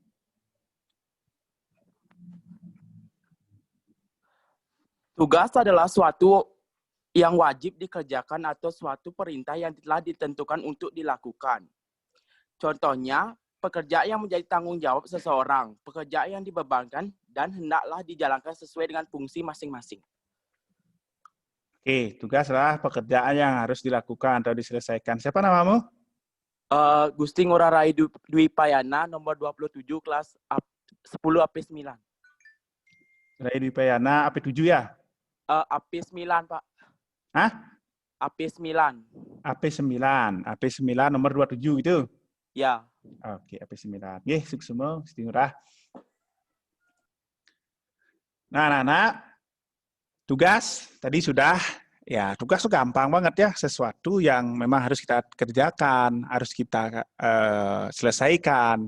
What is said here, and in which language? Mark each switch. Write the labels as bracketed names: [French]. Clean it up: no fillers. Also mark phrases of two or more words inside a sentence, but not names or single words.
[Indonesian] Tugas adalah suatu yang wajib dikerjakan atau suatu perintah yang telah ditentukan untuk dilakukan. Contohnya, pekerjaan yang menjadi tanggung jawab seseorang, pekerjaan yang dibebankan dan hendaklah dijalankan sesuai dengan fungsi masing-masing. Oke, tugas adalah pekerjaan yang harus dilakukan atau diselesaikan. Siapa namamu? Gusti Ngurah Rai Dwi Payana, nomor 27, kelas 10 AP9. Rai Dwi Payana, AP7 ya? AP9, Pak. Hah? AP9. AP9 nomor 27 itu? Ya. Oke, AP9. Oke, sukses Gusti Ngurah. Nah, tugas tadi sudah, ya tugas itu gampang banget ya, sesuatu yang memang harus kita kerjakan, harus kita selesaikan.